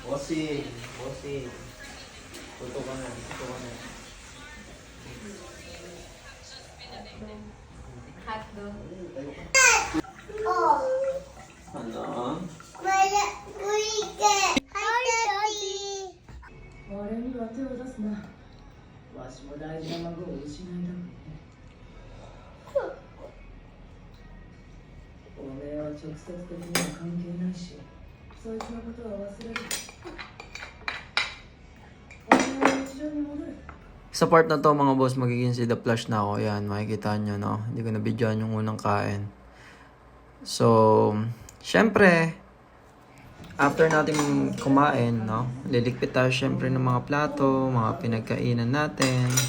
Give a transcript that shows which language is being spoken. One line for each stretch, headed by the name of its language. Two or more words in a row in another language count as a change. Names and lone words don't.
Filipino: Bossing. Bossing. Tuto ka na. Tuto ka na. Hotdog. Ano? Maya, kuike. Hi, Daddy.
Japanese: 俺には手を出すな。わしも大事な孫を失いだもんね。おめえは直接的には関係ないし、そいつのことは忘れる。おめえは日常に戻る。
Filipino: Sa part na to mga boss, magiging si The Flash na ako. Yan, makikita nyo, no? Hindi ko na-videoan yung unang kain. So, syempre, after natin kumain, no? Liligpit tayo syempre ng mga plato, mga pinagkainan natin.